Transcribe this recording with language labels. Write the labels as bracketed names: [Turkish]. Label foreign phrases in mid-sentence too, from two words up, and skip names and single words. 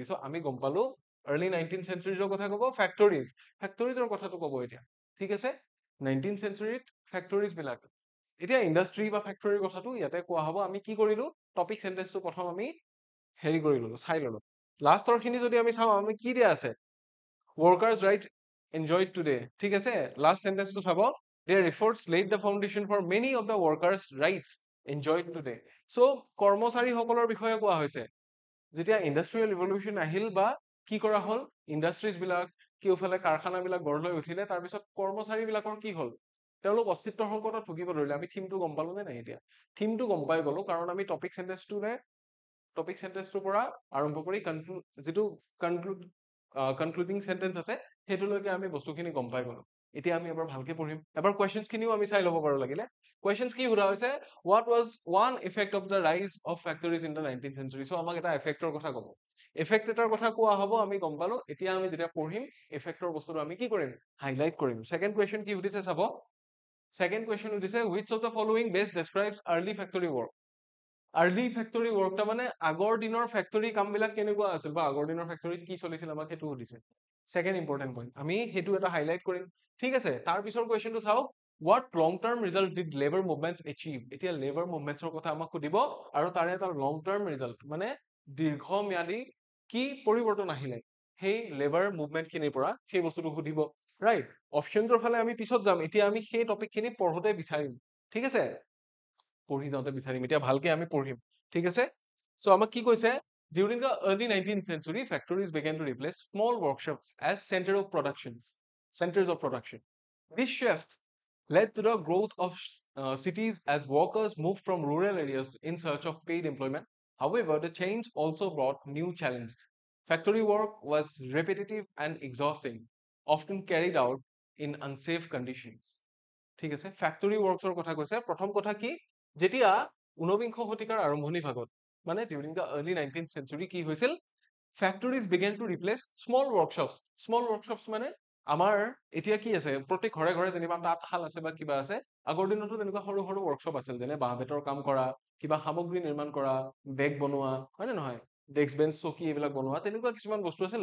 [Assamese] চ' আমি গম পালো [English] early 19th century [Assamese] ৰ কথা ক'ব, ফেক্টৰীজৰ কথাটো ক'ব এতিয়া, ঠিক আছে? 19th centuryত ফেক্টৰীজ বিলাক, এতিয়া ইণ্ডাষ্ট্ৰী বা ফেক্টৰীৰ কথাটো ইয়াতে কোৱা হ'ব। আমি কি কৰিলো, [English] topic sentence [Assamese] প্ৰথম আমি হেৰি কৰি ললো, চাই ললো। লাষ্টৰ খিনি যদি আমি চাওঁ, আমি কি দিয়া আছে, [English] workers' rights enjoyed today, [Assamese] ঠিক আছে? [English] last sentence [Assamese] চাব, [English] their efforts laid the foundation for many of the workers' rights enjoyed today। [Assamese] চ' কৰ্মচাৰীসকলৰ বিষয়ে কোৱা হৈছে। যেতিয়া ইণ্ডাষ্ট্ৰিয়েল ৰিভলিউচন আহিল বা কি কৰা হ'ল, ইণ্ডাষ্ট্ৰিজ বিলাক কেওফালে কাৰখানা বিলাক গঢ় লৈ উঠিলে, তাৰপিছত কৰ্মচাৰী বিলাকৰ কি হ'ল, তেওঁলোক অস্তিত্বৰ সংকটত ভুগিব ধৰিলে। আমি থিমটো গম পালো নে নাই? এতিয়া থিমটো গম পাই গলো, কাৰণ আমি [English] topic sentence [Assamese] পৰা আৰম্ভ কৰি যিটো [English] concluding sentence [Assamese] আছে, সেইটোলৈকে আমি বস্তুখিনি গম পাই গলো। এতিয়া আমি এবাৰ ভালকে পঢ়িম। এবাৰ কুৱেশ্যনছ খিনিও আমি চাই ল'ব পাৰো লাগিলে। কুৱেশ্যনছ কি সোধা হৈছে, [English] what was one effect of the rise of factories in the 19th century. [Assamese] চ' আমাক এটা এফেক্টৰ কথা ক'ব, এফেক্ট এটাৰ কথা কোৱা হ'ব, আমি গম পালো। এতিয়া আমি যেতিয়া পঢ়িম, এফেক্টৰ বস্তুটো আমি কি কৰিম, হাইলাইট কৰিম। [English] second question [Assamese] কি সুধিছে চাব, [English] second question [Assamese] সুধিছে, [English] which of the following best describes early factory work। early factory work, [Assamese] মানে আগৰ দিনৰ ফেক্টৰী কাম বিলাক কেনেকুৱা আছিল বা আগৰ দিনৰ ফেক্টৰীত কি চলিছিল, আমাক সেইটো সুধিছে। [English] second important point, [Assamese] আমি সেইটো এটা হাইলাইট কৰিম, ঠিক আছে? তাৰ পিছৰ কুৱেশ্যনটো চাওক, [English] what long term result did labor movements achieve। [Assamese] এতিয়া লেবাৰ মুভমেন্টছৰ কথা আমাক সুধিব, আৰু তাৰে এটা [English] long term result, [Assamese] মানে দীৰ্ঘম্যাদী কি পৰিৱৰ্তন আহিলে সেই [English] labor movement [Assamese] খিনিৰ পৰা, সেই বস্তুটো সুধিব, ৰাইট? অপশ্যনছৰ ফালে আমি পিছত যাম, এতিয়া আমি সেই টপিক খিনি পঢ়োতে বিচাৰিম, ঠিক আছে? পঢ়ি যাওঁতে বিচাৰিম, এতিয়া ভালকে আমি পঢ়িম, ঠিক আছে? চ' আমাক কি কৈছে, [English] during the early 19th century factories began to replace small workshops as centers of production। This shift led to the growth of cities as workers moved from rural areas in search of paid employment। However, the change also brought new challenges। Factory work was repetitive and exhausting, often carried out in unsafe conditions। [Assamese] ঠিক আছে, ফেক্টৰী ৱৰ্কছৰ কথা কৈছে। প্ৰথম কথা কি, যেতিয়া ঊনবিংশ শতিকাৰ আৰম্ভণি ভাগত, মানে [English] during the early 19th century [Assamese] কি হৈছিল, [English] factories began to replace small workshops. small workshops [Assamese] মানে আমাৰ এতিয়া কি আছে, প্ৰত্যেক ঘৰে ঘৰে যেনিবা তাঁতশাল আছে বা কিবা আছে, আগৰ দিনতো তেনেকুৱা সৰু সৰু ৱৰ্কশ্বপ আছিল, যেনে বাঁহ বেতৰ কাম কৰা, কিবা সামগ্ৰী নিৰ্মাণ কৰা, বেগ বনোৱা, হয় নে নহয়, ডেস্ক বেঞ্চ চকী এইবিলাক বনোৱা, তেনেকুৱা কিছুমান বস্তু আছিল।